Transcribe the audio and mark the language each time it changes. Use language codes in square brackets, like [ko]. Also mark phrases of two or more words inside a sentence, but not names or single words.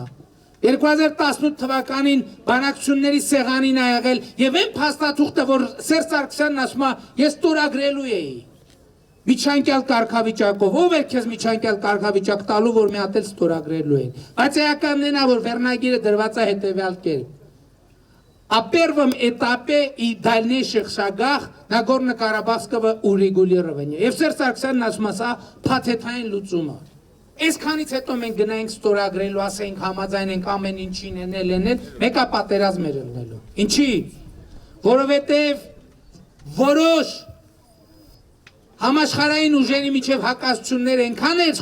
[hy] 2018 թվականին բանակցությունների սեղանին ա եղել եւ այն փաստաթուղթը, որ Սերժ Սարգսյանն ասում է, ես ստորագրելու էի։ Միջանկյալ կարգավիճակով, ով էր քեզ միջանկյալ կարգավիճակ տալու, որ մի հատ էլ ստորագրելու էին։ Բայց էականն է, որ վերնագիրը դրված է հետեւյալ կերպ։ [ru] О первом этапе и дальнейших шагах Нагорно-Карабахского урегулирования։ [hy] Եվ Սերժ Սարգսյանն ասում է, սա փաթեթային լուծում է։ Այսքանից հետո մենք գնայինք ստորագրելու, ասենք համաձայնենք ամեն ինչին էնել, մեկա պատերազմ էր ելնելու։ Ինչի՞։ Որովհետև որոշ համաշխարհային ուժերի միջև հակասություններ այնքան էր